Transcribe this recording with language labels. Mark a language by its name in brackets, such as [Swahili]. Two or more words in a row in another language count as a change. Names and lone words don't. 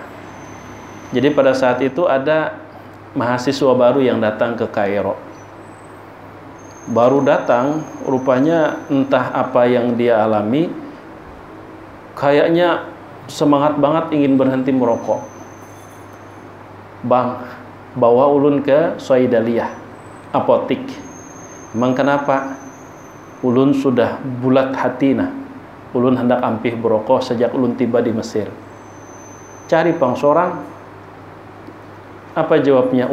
[Indonesian] Jadi pada saat itu ada mahasiswa baru yang datang ke Kairo. Baru datang, rupanya entah apa yang dia alami, kayaknya semangat banget ingin berhenti merokok. Bang, [Banjar] bawa ulun ke Soidaliyah, apotik. [Indonesian] Emang kenapa? [Banjar] Ulun sudah bulat hati nah. Ulun hendak ampih berokok sejak ulun tiba di Mesir. Cari pang sorang. Apa jawabnya?